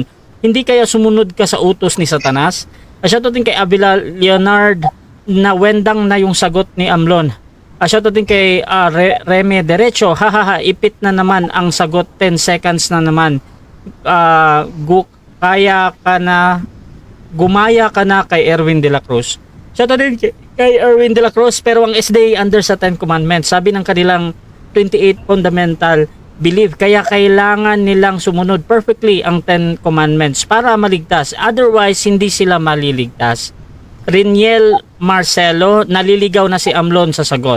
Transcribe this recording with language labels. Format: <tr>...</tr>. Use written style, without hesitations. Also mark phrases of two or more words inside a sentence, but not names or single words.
<tl>Hindi kaya sumunod ka sa utos ni Satanas? Shoutout din kay Avila Leonard na wendang na yung sagot ni Amlon. Shoutout din kay Reme Derecho. Hahaha, ipit na naman ang sagot, 10 seconds na naman. Gumaya ka na kay Erwin de la Cruz. Shoutout din kay Erwin de la Cruz, pero ang SDA under sa 10 Commandments. Sabi ng kanilang 28</tl> <en>fundamental belief,</en> <tl>kaya kailangan nilang sumunod perfectly ang 10 commandments para maligtas, otherwise hindi sila maliligtas. Riniel Marcelo, naliligaw na si Amlon sa sagot.</tl>